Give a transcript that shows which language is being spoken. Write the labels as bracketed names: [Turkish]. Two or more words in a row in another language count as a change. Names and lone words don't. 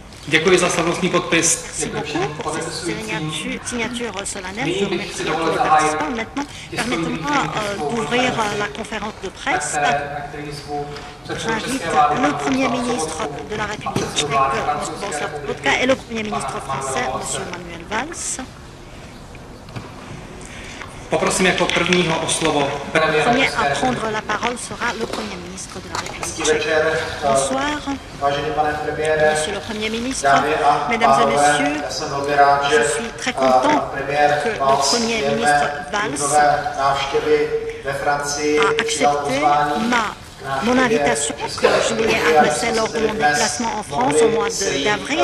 [Czech] Děkuji za slavnostní podpis. [French] Merci beaucoup pour cette signature solennelle. Je remercie tous les participants. Maintenant, permettez-moi d'ouvrir la conférence de presse. J'invite le Premier ministre de la République tchèque, M. Bohuslav Sobotka, et le Premier ministre français, M. Manuel Valls. [Czech] Poprosím jako prvního o slovo. [French] Le premier à prendre la parole sera le Premier ministre de la République tchèque. Bonsoir, Monsieur le Premier ministre, Mesdames et Messieurs, je suis très content que le Premier ministre Valls a accepté mon invitation que je lui ai adressée lors de mon déplacement en France au mois d'avril.